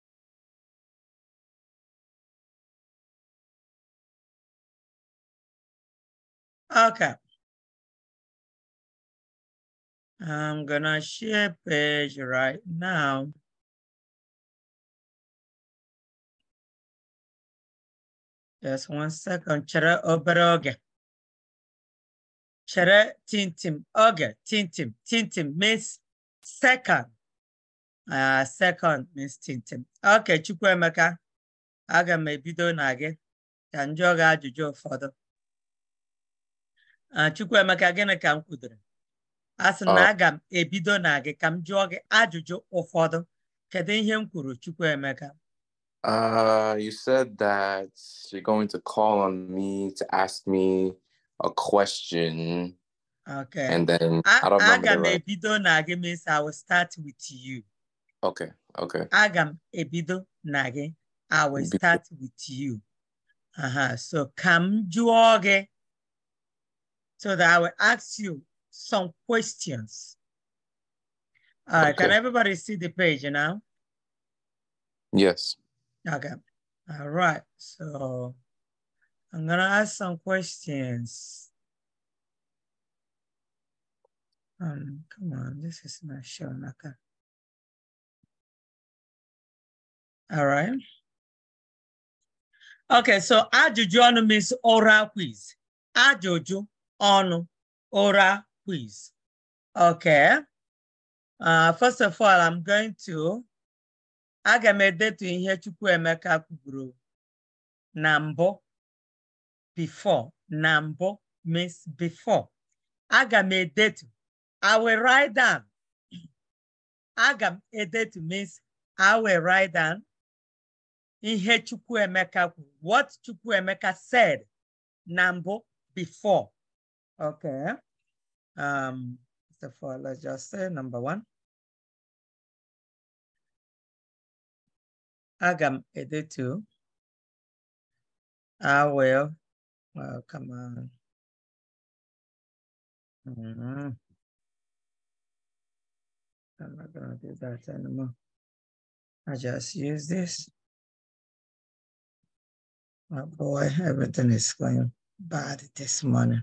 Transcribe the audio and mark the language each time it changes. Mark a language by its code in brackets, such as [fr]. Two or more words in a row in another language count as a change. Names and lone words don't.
[en] Okay. I'm gonna share page right now. Just 1 second. [ig] Chere obere oge. Chere tintim oge. Tintim. [en] Tintim means second. Second means tintim. Okay, Chukwuemeka. [ig] Aga m ebido na gị ka m jụọ gị ajụjụ ụfọdụ. Chukwuemeka, gịnị ka m kwudoro? Asị na aga m ebido na gị ka m jụọ gị ajụjụ ụfọdụ. Kedu ihe m kwuru, Chukwuemeka? [en] You said that you're going to call on me to ask me a question. Okay. And then I don't remember. [ig] Aga m ebido na gị [en] means I will start with you. Okay. Okay. [ig] Aga m ebido na gị, [en] I will start with you. [ig] So ka m jụọ gị, [en] so that I will ask you some questions. All right, okay. Can everybody see the page now? Yes. Okay. All right. So I'm gonna ask some questions. Come on, this is not showing. Okay. All right. Okay, so [ig] Ajuju Onu [en] means oral quiz. [ig] Ajuju Onu, [en] oral quiz. Okay. First of all, I'm going to [ig] aga m edetu ihe Chukwuemeka kwuru na mbụ, [en] before. [ig] Na mbụ [en] means before. [ig] Aga m edetu, [en] I will write down. [ig] Aga m edetu [en] means I will write down [ig] ihe Chukwuemeka kwuru, [en] what Chukwuemeka said [ig] na mbụ, [en] before. Okay. First of all, let's just say number 1. [ig] Aga m edetu, [en] I will, well, come on. I'm not gonna do that anymore. I just use this. Oh boy, everything is going bad this morning.